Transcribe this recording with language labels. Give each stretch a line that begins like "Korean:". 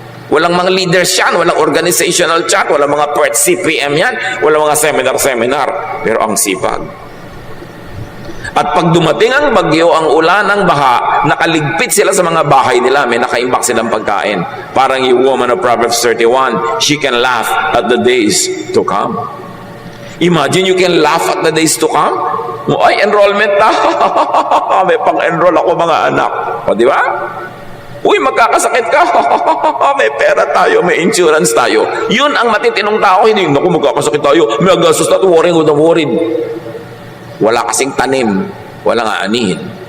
Filipino: Walang mga leaders yan, walang organizational chat, walang mga PERT CPM yan, walang mga seminar. Pero ang sipag. At pag dumating ang bagyo, ang ulan, ang baha, nakaligpit sila sa mga bahay nila, may nakaimbak silang pagkain. Parang yung
English: woman of Proverbs 31, she can laugh at the days to come. Imagine you can laugh at the days to come.
Filipino: Ay, enrollment na. May pang-enroll ako mga anak. O, di ba? Uy, magkakasakit ka. May pera tayo, may insurance tayo. Yun ang matitinong tao. Hindi, naku, magkakasakit tayo. May agastos na, worried. Wala kasing tanim. Walang aanihin.